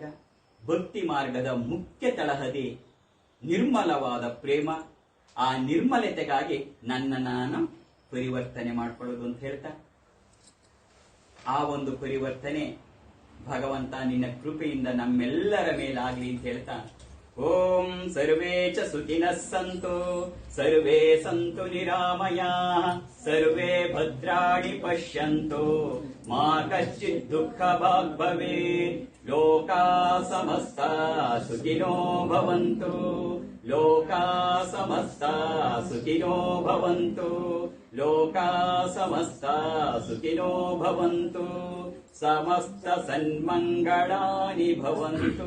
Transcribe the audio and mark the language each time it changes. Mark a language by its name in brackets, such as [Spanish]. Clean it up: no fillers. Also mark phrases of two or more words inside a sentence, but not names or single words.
[Kannada] ಭಕ್ತಿ ಮಾರ್ಗದ ಮುಖ್ಯ ತಳಹದಿ ನಿರ್ಮಲವಾದ ಪ್ರೇಮ. ಆ ನಿರ್ಮಲತೆಗಾಗಿ ನನ್ನ ನಾನು ಪರಿವರ್ತನೆ ಮಾಡ್ಕೊಳ್ಳೋದು ಅಂತ ಹೇಳ್ತಾ, ಆ ಒಂದು ಪರಿವರ್ತನೆ ಭಗವಂತ ನಿನ್ನ ಕೃಪೆಯಿಂದ ನಮ್ಮೆಲ್ಲರ ಮೇಲಾಗ್ಲಿ ಅಂತ ಹೇಳ್ತಾ, [Sanskrit] ಓಂ ಸರ್ವೇ ಚ ಸುಖಿನಃ ಸಂತು, ಸರ್ವೇ ಸಂತು ನಿರಾಮಯಾಃ, ಸರ್ವೇ ಭದ್ರಾಣಿ ಪಶ್ಯಂತು, ಮಾ ಕಶ್ಚಿತ್ ದುಃಖ ಭಾಗ್ ಭವೇತ್, ಲೋಕಾ ಸಮಸ್ತಾ ಸುಖಿನೋ ಭವಂತು, ಲೋಕಾ ಸಮಸ್ತಾ ಸುಖಿನೋ ಭವಂತು, ಲೋಕಾ ಸಮಸ್ತಾ ಸುಖಿನೋ ಭವಂತು, ಸಮಸ್ತ ಸನ್ಮಂಗಳಾನಿ ಭವಂತು.